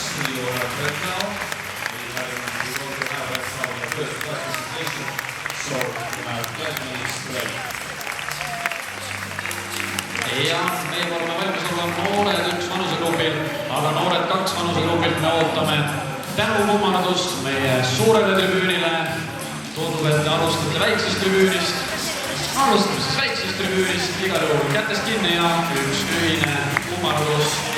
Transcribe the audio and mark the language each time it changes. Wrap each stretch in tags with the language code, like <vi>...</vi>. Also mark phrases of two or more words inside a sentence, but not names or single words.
<en>We will have right now. We want to have right now the first classification. So we have 10 minutes to wait.</en> <et>Ja meie oleme valmis olla noored 1 vanusegrupil, aga noored 2 vanusegrupilt me ootame tänukummardust meie suurele tribüünile. Tundub, et te alustate väiksest tribüünist. Alustame siis väiksest tribüünist, igal juhul kätest kinni ja üks ühine kummardus.</et>